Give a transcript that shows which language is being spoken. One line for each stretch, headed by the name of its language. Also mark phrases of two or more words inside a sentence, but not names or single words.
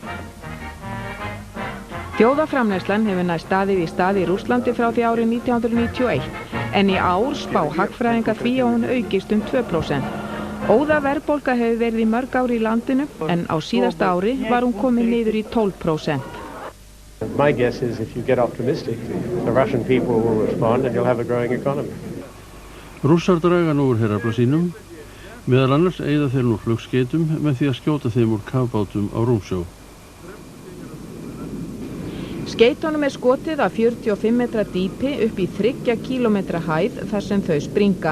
Icelandic: Þjóðarframleiðslan hefur nær staðið í stað í Rússlandi frá því árið 1991, en í ár spá hagfræðingar því að hún aukist 2%. Óðaverðbólga hefur verið í mörg ár í landinu, en á síðasta ári var hún komin niður í 12%.
English: My guess is if you get optimistic, the Russian people will respond and you'll have a growing economy.
Icelandic: Rússar draga nú úr herafla sínum, meðal annars eyða þeir nú flugskeytum með því að skjóta þeim úr kafbátum á rúmsjó. Skeytunum skotið að 45 metra dýpi upp í 3 kílómetra hæð þar sem þau springa.